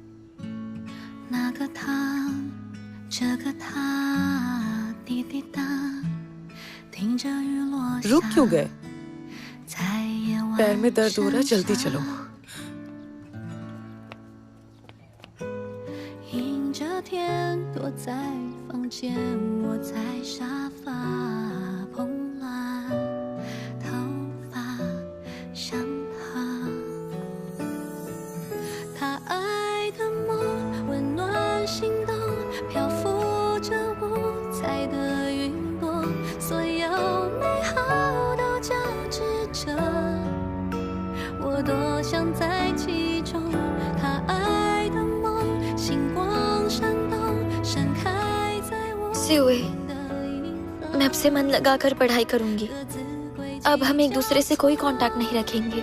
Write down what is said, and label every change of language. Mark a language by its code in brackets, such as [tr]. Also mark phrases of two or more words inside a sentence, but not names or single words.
[zh] 那个他，这个他，滴滴答。 [hi] रुक क्यों गए? पैर में दर्द हो रहा है, जल्दी चलो। [zh] 迎着天躲在房间，窝在沙发，蓬乱头发像他，他爱的梦温暖心动，漂浮着五彩的云朵，所有美好都交织着，我多想在其中。他爱的梦，星光闪动，盛开在我。 [hi] सिउए, मैं अब से मन लगाकर पढ़ाई करूंगी। अब हम एक दूसरे से कोई कांटेक्ट नहीं रखेंगे।